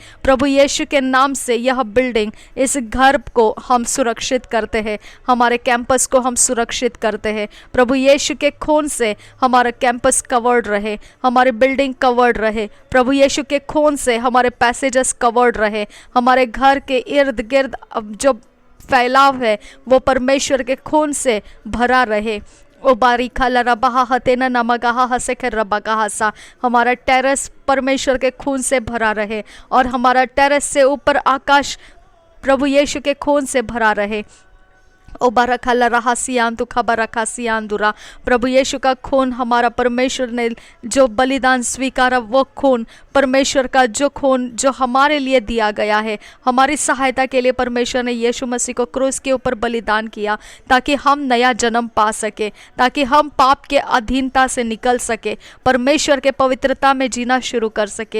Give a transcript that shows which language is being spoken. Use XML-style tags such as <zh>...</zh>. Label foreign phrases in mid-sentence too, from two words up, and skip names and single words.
<hi>प्रभु यीशु के नाम से यह बिल्डिंग, इस घर को हम सुरक्षित करते हैं, हमारे कैंपस को हम सुरक्षित करते हैं। प्रभु यीशु के खून से हमारा</hi> <en>campus covered</en> <hi>रहे, हमारी</hi> <en>building covered</en> <hi>रहे, प्रभु यीशु के खून से हमारे</hi> <en>passages covered</en> <hi>रहे, हमारे घर के इर्द गिर्द जो फैलाव है वो परमेश्वर के खून से भरा रहे। ओ बारीखा लरबहा हतेना नमगाहा हसे के रबगाहा सा, हमारा टेरेस परमेश्वर के खून से भरा रहे और हमारा टेरेस से ऊपर आकाश प्रभु यीशु के खून से भरा रहे। ओ बारकाला रहासियांतु खबरकासियांदुरा। प्रभु यीशु का खून, हमारा परमेश्वर ने जो बलिदान स्वीकारा, वो खून, परमेश्वर का जो खून जो हमारे लिए दिया गया है, हमारी सहायता के लिए परमेश्वर ने यीशु मसीह को क्रूस के ऊपर बलिदान किया, ताकि हम नया जन्म पा सके, ताकि हम पाप के अधीनता से निकल सके, परमेश्वर के पवित्रता में जीना शुरू कर सके।</hi>